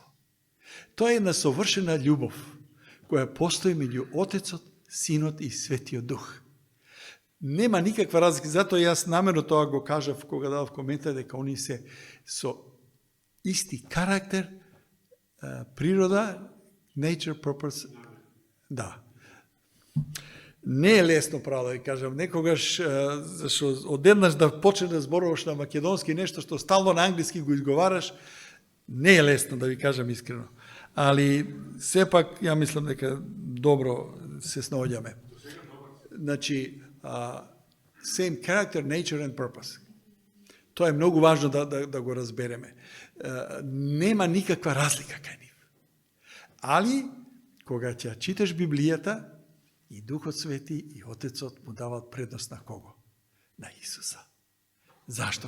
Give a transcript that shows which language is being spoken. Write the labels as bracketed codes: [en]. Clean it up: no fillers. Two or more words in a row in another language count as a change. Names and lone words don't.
[mk] Тоа е една совршена љубов, која постои меѓу Отецот, Синот и Светиот Дух. Нема никаква разлика, затоа јас намерно тоа го кажав кога дадов коментар, дека они се со исти карактер, природа, [en] nature, purpose, [mk] да. Не е лесно, право да ви кажам. Некогаш, зашо одеднаш да почне да зборуваш на македонски нешто што стално на англиски го изговараш, не е лесно, да ви кажам искрено. Али, сепак, ја мислам дека добро се снаоѓаме. Значи, [en] same character, nature and purpose. [mk] Тоа е многу важно да го разбереме. Нема никаква разлика кај нив. Али, кога ќе читаш Библијата, и Духот Свети и Отецот му дават предност на кого? На Исуса. Зашто?